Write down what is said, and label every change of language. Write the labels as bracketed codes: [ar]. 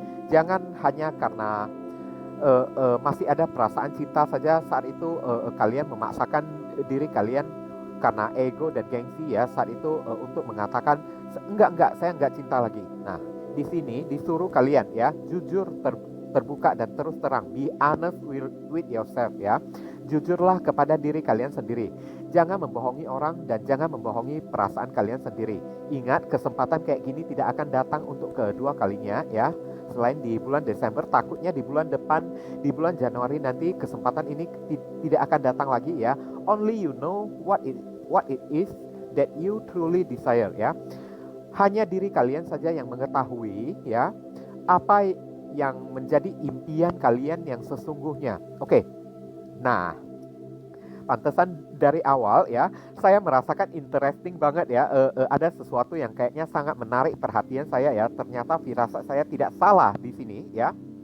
[id] Jangan hanya karena masih ada perasaan cinta saja saat itu kalian memaksakan diri kalian karena ego dan gengsi, ya, saat itu untuk mengatakan enggak, saya enggak cinta lagi. Nah, di sini disuruh kalian, ya, jujur, terbuka dan terus terang. [en] Be honest with yourself, ya. [id] Jujurlah kepada diri kalian sendiri. Jangan membohongi orang dan jangan membohongi perasaan kalian sendiri. Ingat, kesempatan kayak gini tidak akan datang untuk kedua kalinya, ya. Selain di bulan Desember, takutnya di bulan depan, di bulan Januari nanti kesempatan ini tidak akan datang lagi, ya. [en] Only you know what it is that you truly desire, ya. [id] Hanya diri kalian saja yang mengetahui, ya, apa yang menjadi impian kalian yang sesungguhnya. Oke. Nah, pantesan dari awal, ya, saya merasakan interesting banget, ya. Ada sesuatu yang kayaknya sangat menarik perhatian saya, ya. Ternyata firasat saya tidak salah di sini, ya.